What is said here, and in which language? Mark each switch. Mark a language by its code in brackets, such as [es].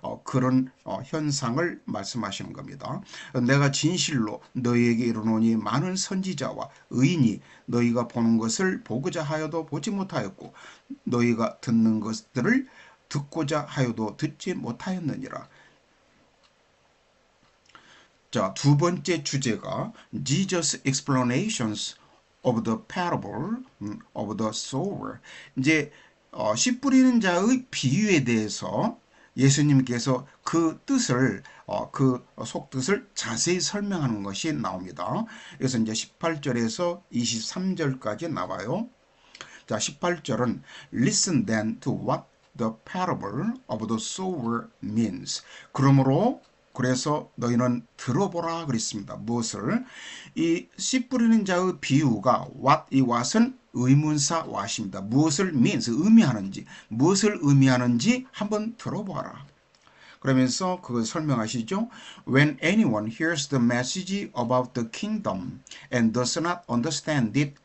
[ko] 그런 현상을 말씀하시는 겁니다. 내가 진실로 너희에게 이르노니 많은 선지자와 의인이 너희가 보는 것을 보고자 하여도 보지 못하였고 너희가 듣는 것들을 듣고자 하여도 듣지 못하였느니라. 자, 두 번째 주제가 [en] Jesus explanations of the parable of the sower. [ko] 이제 씨 뿌리는 자의 비유에 대해서 예수님께서 그 뜻을 그 속뜻을 자세히 설명하는 것이 나옵니다. 그래서 이제 18절에서 23절까지 나와요. 자, 18절은 [en] Listen then to what the parable of the sower means. [ko] 그래서 너희는 들어보라 그랬습니다. 무엇을? 이 씨 뿌리는 자의 비유가 what, 이 what은 의문사 what입니다. 무엇을 means, 의미하는지, 무엇을 의미하는지 한번 들어보아라. 그러면서 그걸 설명하시죠. [en] When anyone hears the message about the kingdom and does not understand it.